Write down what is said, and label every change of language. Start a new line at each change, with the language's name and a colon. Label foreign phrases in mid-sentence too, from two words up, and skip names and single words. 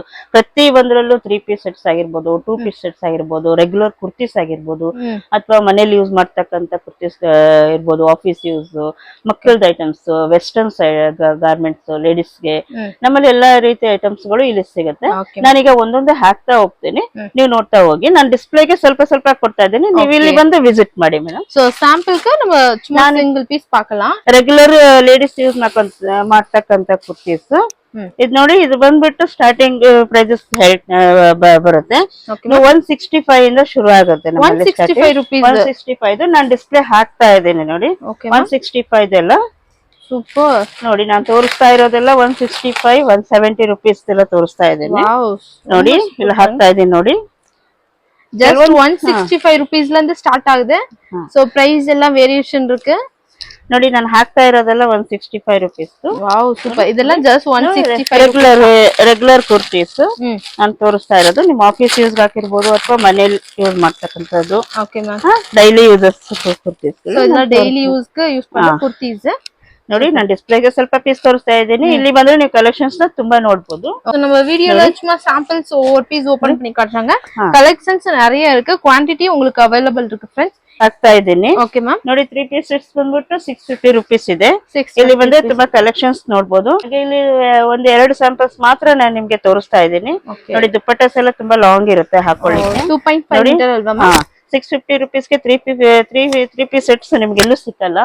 Kannada: ಪ್ರತಿ ಒಂದ್ರಲ್ಲೂ 3
English: piece sets
Kannada: ಆಗಿರ್ಬೋದು, 2
English: piece sets
Kannada: ಆಗಿರ್ಬೋದು,
English: regular kurtis
Kannada: ಆಗಿರ್ಬೋದು, ಅಥವಾ ಮನೇಲಿ ಯೂಸ್ ಮಾಡ್ತಕ್ಕಂತ ಕುರ್ತೀಸ್ ಇರ್ಬೋದು,
English: office use,
Kannada: ಮಕ್ಕಳದ ಐಟಮ್ಸ್,
English: western garments,
Kannada: ಲೇಡೀಸ್ಗೆ ನಮ್ಮಲ್ಲಿ ಎಲ್ಲಾ ರೀತಿಯ ಐಟಮ್ಸ್ ಗಳು ಇಲ್ಲಿ ಸಿಗುತ್ತೆ. ನಾನೀಗ ಒಂದೊಂದೇ ಹಾಕ್ತಾ ಹೋಗ್ತೀನಿ, ನೀವು ನೋಡ್ತಾ ಹೋಗಿ. ನಾನು ಡಿಸ್ಪ್ಲೇಗೆ ಸ್ವಲ್ಪ ಸ್ವಲ್ಪ ಕೊಡ್ತಾ ಇದ್ದೀನಿ, ನೀವು ಇಲ್ಲಿ ಬಂದು ವಿಸಿಟ್ ಮಾಡಿ ಮೇಡಮ್.
Tamil: சோ சாம்பிளுக்கு நம்ம சும்மா
English: single piece
Tamil: பார்க்கலாம்.
English: regular ladies use
Kannada: ಮಾಡ್ತಕ್ಕಂತ ಕುರ್ತೀಸ್ ಇದ್ ನೋಡಿ. ಇದು ಬಂದ್ಬಿಟ್ಟು
English: starting prices
Kannada: ಬರುತ್ತೆ. 165 ಇಂದ ಶುರು ಆಗುತ್ತೆ. 165 ನಾನು ಡಿಸ್ಪ್ಲೇ ಹಾಕ್ತಾ ಇದ್ದೀನಿ ನೋಡಿ. 165 ಎಲ್ಲ ಸೂಪರ್ ನೋಡಿ. ನಾನು ತೋರಿಸ್ತಾ ಇರೋದೆಲ್ಲ 165, 170 ರುಪೀಸ್ ಎಲ್ಲ ತೋರಿಸ್ತಾ ಇದ್ದೀನಿ ನೋಡಿ. ಇಲ್ಲಿ ಹಾಕ್ತಾ ಇದ್ದೀನಿ ನೋಡಿ.
Tamil: ஜஸ்ட் 165 ருபீஸ்ல இருந்து ஸ்டார்ட் ஆகுது.
English: so price
Tamil: எல்லாம் வேரியேஷன் இருக்கு
Kannada: ನೋಡಿ. ನಾನು ಹಾಕ್ತಾ ಇರೋದೆಲ್ಲ 165 ರುಪೀಸ್.
English: wow, super.
Kannada: ಇದೆಲ್ಲ ಜಸ್ಟ್ 165
English: regular kurtis
Kannada: ನಾನು ತೋರಿಸ್ತಾ ಇರೋದು. ನಿಮ್ಮ
English: office use
Kannada: ಹಾಕಿರ್ಬೋದು ಅಥವಾ ಮನೇಲಿ ಯೂಸ್ ಮಾಡ್ತಕ್ಕಂಥದ್ದು.
English: okay ma'am. daily usages kurtis.
Kannada: ಸೋ ಇದೆಲ್ಲ
English: daily use
Kannada: ಯೂಸ್ ಮಾಡೋ ಕುರ್ತೀಸ್ ನೋಡಿ. ನಾನು ಡಿಸ್ಪ್ಲೇಗೆ ಸ್ವಲ್ಪ ಪೀಸ್ ತೋರಿಸ್ತಾ ಇದ್ದೀನಿ. ಇಲ್ಲಿ ಬಂದ್ರೆ ನೀವು ಕಲೆಕ್ಷನ್ಸ್ ತುಂಬಾ ನೋಡಬಹುದು.
Tamil: நம்ம வீடியோல சும்மா சாம்பிள்ஸ் ஒவ்வொரு பீஸ் ஓபன் பண்ணி காட்டுறாங்க. கலெக்ஷன்ஸ் நிறைய இருக்கு, குவாண்டிட்டி உங்களுக்கு அவைலபிள் இருக்கு फ्रेंड्स.
Kannada: ಹಾಕ್ತಾ ಇದ್ದೀನಿ.
English: okay ma'am.
Kannada: ನೋಡಿ 3
English: piece sets
Kannada: ಬಂದ್ಬಿಟ್ಟು 650 ರುಪೀಸ್ ಇದೆ. ಇಲ್ಲಿ ಬಂದ್ರೆ ತುಂಬಾ ಕಲೆಕ್ಷನ್ಸ್ ನೋಡಬಹುದು. ಇಲ್ಲಿ ಒಂದ್ 2 ಸ್ಯಾಂಪಲ್ಸ್ ಮಾತ್ರ ನಾನು ನಿಮ್ಗೆ ತೋರಿಸ್ತಾ ಇದ್ದೀನಿ. ನೋಡಿ ದುಪ್ಪಟ್ಟಾಸ್ ಎಲ್ಲ ತುಂಬಾ ಲಾಂಗ್ ಇರುತ್ತೆ ಹಾಕೊಳ್ಳಿಕ್ಕೆ. 2.5 ಮೀಟರ್ ಅಲ್ವಾ ಮ್ಯಾಮ್? 650 ರುಪೀಸ್ಗೆ 3
English: piece sets
Kannada: ನಿಮ್ಗೆ ಎಲ್ಲೂ ಸಿಕ್ಕಲ್ಲ.